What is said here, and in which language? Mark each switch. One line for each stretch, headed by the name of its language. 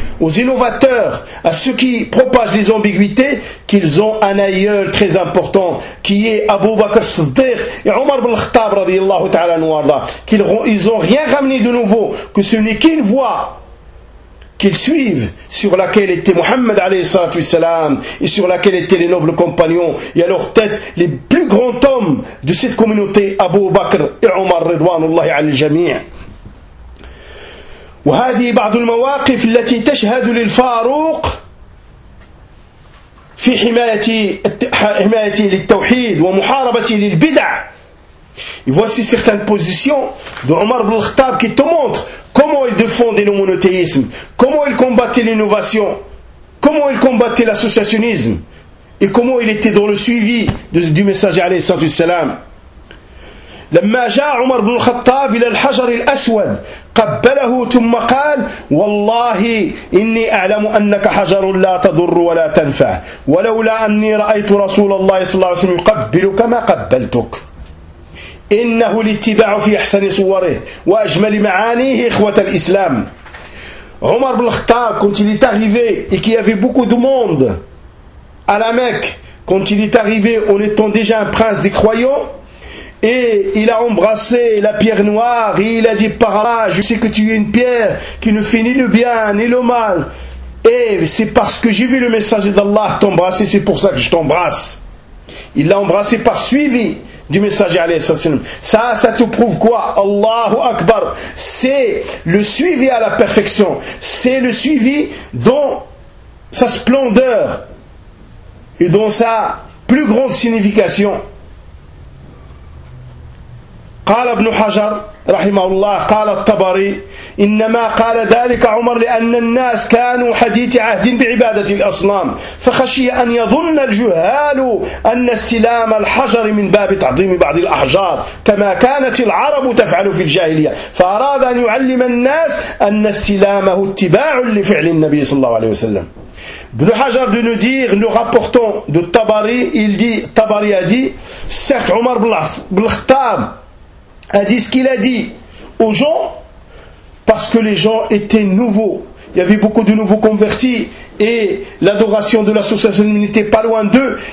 French: aux innovateurs, à ceux qui propagent les ambiguïtés, qu'ils ont un aïeul très important, qui est Abu Bakr Siddiq et Omar ibn Khattab, radiyallahu ta'ala, anwarda, qu'ils ont rien ramené de nouveau, que ce n'est qu'une voix qu'ils suivent, sur laquelle était Mohammed a.s. et sur laquelle étaient les nobles compagnons, et à leur tête les plus grands hommes de cette communauté, Abu Bakr et Omar Ridwanullah al-Jami'.
Arabic: وهذه بعض المواقف التي تشهد للفاروق في حمايته للتوحيد ومحاربته للبدع.
French: Et voici certaines positions de Omar ibn Khattab qui te montrent comment il défendait le monothéisme, comment il combattait l'innovation, comment il combattait l'associationnisme et comment il était dans le suivi du messager alayhi salam.
Arabic: لما جاء عمر بن الخطاب إلى الحجر الأسود قبله ثم قال والله إني أعلم أنك حجر لا تضر ولا تنفع ولولا أني رأيت رسول الله صلى الله عليه وسلم يقبلك ما قبلتك إنه الاتباع في أحسن صوره وأجمل معانيه إخوة الإسلام.
French: عمر بن الخطاب كنت il est arrivé et qu'il y avait beaucoup de monde à la Mecque quand il est arrivé en étant déjà un prince des croyants. Et il a embrassé la pierre noire et il a dit par Allah, je sais que tu es une pierre qui ne fait ni le bien ni le mal. Et c'est parce que j'ai vu le messager d'Allah t'embrasser, c'est pour ça que je t'embrasse. Il l'a embrassé par suivi du messager alayhi sallam. Ça te prouve quoi? Allahu Akbar. C'est le suivi à la perfection. C'est le suivi dans sa splendeur et dans sa plus grande signification.
Arabic: قال ابن حجر رحمه الله قال الطبري إنما قال ذلك عمر لأن الناس كانوا حديث عهد بعبادة الأصنام فخشي أن يظن الجهال أن استلام الحجر من باب تعظيم بعض الأحجار كما كانت العرب تفعل في الجاهلية فأراد أن يعلم الناس أن استلامه اتباع لفعل النبي صلى الله عليه وسلم.
French: Ibn Hajar de nous dire, nous rapportons de Tabari, il dit, Tabari a dit, certes Omar ibn Khattab a dit ce qu'il a dit aux gens parce que les gens étaient nouveaux, Il y avait beaucoup de nouveaux convertis et l'adoration de l'association n'était pas loin d'eux.